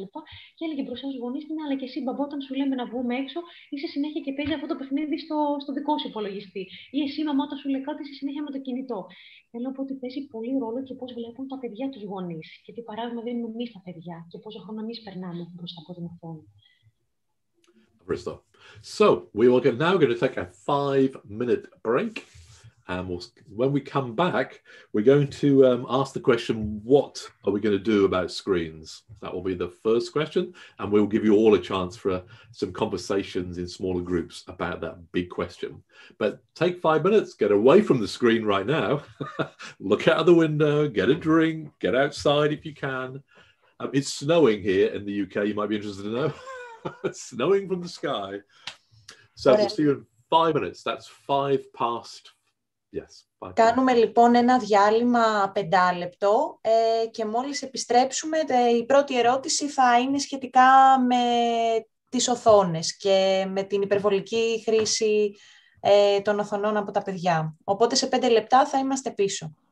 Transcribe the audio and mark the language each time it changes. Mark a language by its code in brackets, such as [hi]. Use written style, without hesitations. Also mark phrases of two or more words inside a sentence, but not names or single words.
[el] Και έλεγε μπροστά στους γονείς της, αλλά και εσύ, μπαμπά, όταν σου λέμε να βγούμε έξω, είσαι συνέχεια και παίζει αυτό το παιχνίδι στο δικό σου υπολογιστή. Ή εσύ, μαμά, όταν σου λέει κάτι, είσαι συνέχεια με το κινητό. Θέλω να πω ότι παίζει πολύ ρόλο και πώς βλέπουν τα παιδιά τους γονείς. Και τι παράδειγμα δίνουμε εμείς τα παιδιά και πόσο χρόνο εμείς περνάμε μπροστά από την οθόνη. [en] So we will now going to take a 5-minute break. And when we come back, we're going to ask the question, what are we going to do about screens? That will be the first question. And we'll give you all a chance for some conversations in smaller groups about that big question. But take 5 minutes, get away from the screen right now, look out of the window, get a drink, get outside if you can. It's snowing here in the UK, you might be interested to know. It's snowing from the sky. So we'll see you in 5 minutes. That's 5 past. Yes. [el] Κάνουμε λοιπόν ένα διάλειμμα 5 λεπτό και μόλις επιστρέψουμε η πρώτη ερώτηση θα είναι σχετικά με τις οθόνες και με την υπερβολική χρήση των οθονών από τα παιδιά. Οπότε σε 5 λεπτά θα είμαστε πίσω.